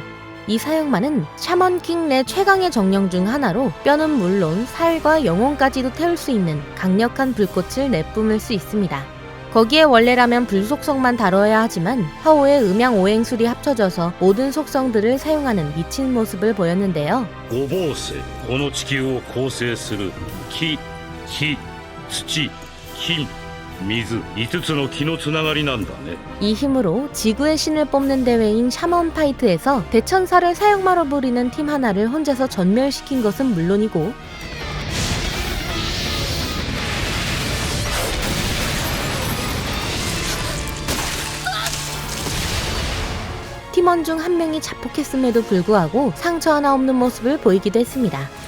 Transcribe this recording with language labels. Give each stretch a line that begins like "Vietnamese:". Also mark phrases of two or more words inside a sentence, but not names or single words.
Korean: 이 사형마는 샤먼킹 내 최강의 정령 중 하나로 뼈는 물론 살과 영혼까지도 태울 수 있는 강력한 불꽃을 내뿜을 수 있습니다. 거기에 원래라면 불속성만 다뤄야 하지만 하오의 음양 오행술이 합쳐져서 모든 속성들을 사용하는 미친 모습을 보였는데요.
Japanese: 五芒星この地球を構成する木、火、土、金、水5つの木のつながりなんだね。
Korean: 이 힘으로 지구의 신을 뽑는 대회인 샤먼 파이트에서 대천사를 사형마로 부리는 팀 하나를 혼자서 전멸시킨 것은 물론이고 팀원 중 한 명이 자폭했음에도 불구하고 상처 하나 없는 모습을 보이기도 했습니다.